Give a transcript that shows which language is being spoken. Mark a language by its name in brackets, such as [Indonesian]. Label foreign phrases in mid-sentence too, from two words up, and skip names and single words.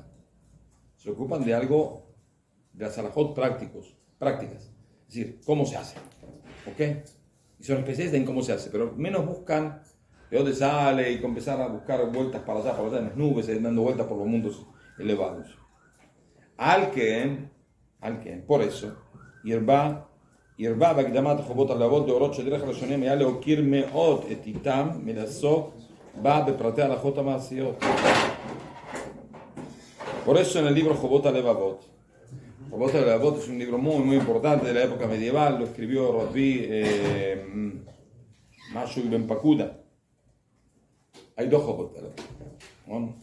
[Spanish] Se ocupan de algo, de las halajot prácticas. Es decir, cómo se hace. ¿Ok? Y son especialistas en cómo se hace, pero menos buscan de dónde sale y empezar a buscar vueltas para allá en las nubes, dando vueltas por los mundos elevados. Al que, por eso, [Hebrew] ירבה בהקדמת חובות הלבבות דורות שדרך הראשונים היה להוקיר מאוד את איתם מלעסוק בה בפרטי ההלכות המעשיות. [Spanish] Por eso en el libro Jobot HaLevavot, Jobot HaLevavot es un libro muy importante de la época medieval, lo escribió Rabbi Mashu Ben Pakuda. Hay dos Jobot HaLevavot.